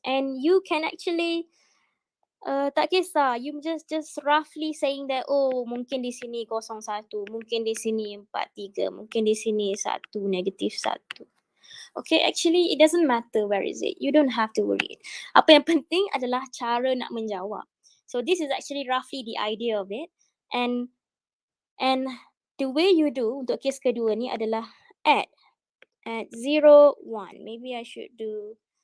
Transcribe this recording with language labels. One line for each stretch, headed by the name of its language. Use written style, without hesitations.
English: And you can actually
Malay: tak kisah,
English: you just roughly saying that,
Malay: oh, mungkin di sini 01, mungkin di sini 43, mungkin di sini 1, negatif 1.
English: Okay, actually it doesn't matter where is it. You don't have to worry.
Malay: Apa yang penting adalah cara nak menjawab.
English: So this is actually roughly the idea of it. And the way you do
Malay: untuk kes kedua ni adalah
English: add 0, 1. Maybe I should do